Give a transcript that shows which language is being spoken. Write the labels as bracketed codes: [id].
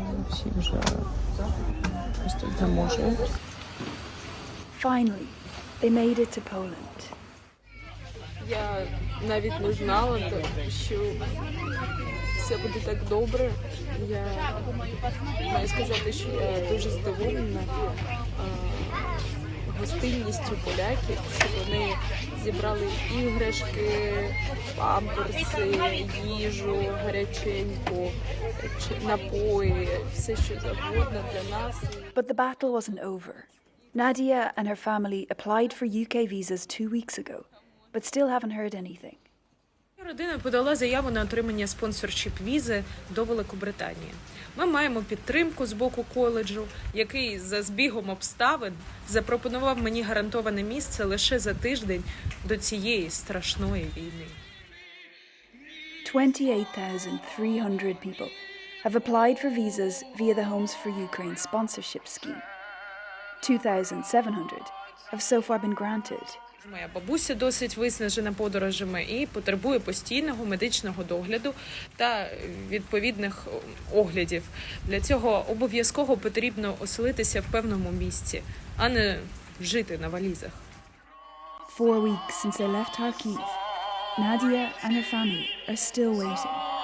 [uk] Всі вже просто не можуть. [en] Finally, they made it to Poland. [uk] Я навіть не знала, що все буде так добре. Я маю сказати, що я дуже здивована гостинністю поляків, що вони зібрали іграшки, памперси, їжу, гаряченьку, напої, все, що завгодно для нас. [en] But the battle wasn't over. Nadia and her family applied for UK visas 2 weeks ago, but still haven't heard anything. [uk] Родина подала заяву на отримання спонсоршіп-візи до Великобританії. Ми маємо підтримку з боку коледжу, який за збігом обставин запропонував мені гарантоване місце лише за тиждень до цієї страшної війни. [en] 28,300 people have applied for visas via the Homes for Ukraine sponsorship scheme. 2,700 have so far been granted. [uk] Моя бабуся досить виснажена подорожами і потребує постійного медичного догляду та відповідних оглядів. Для цього обов'язково потрібно оселитися в певному місці, а не жити на валізах. [en] 4 weeks since they left Kharkiv, Nadia and her family are still waiting.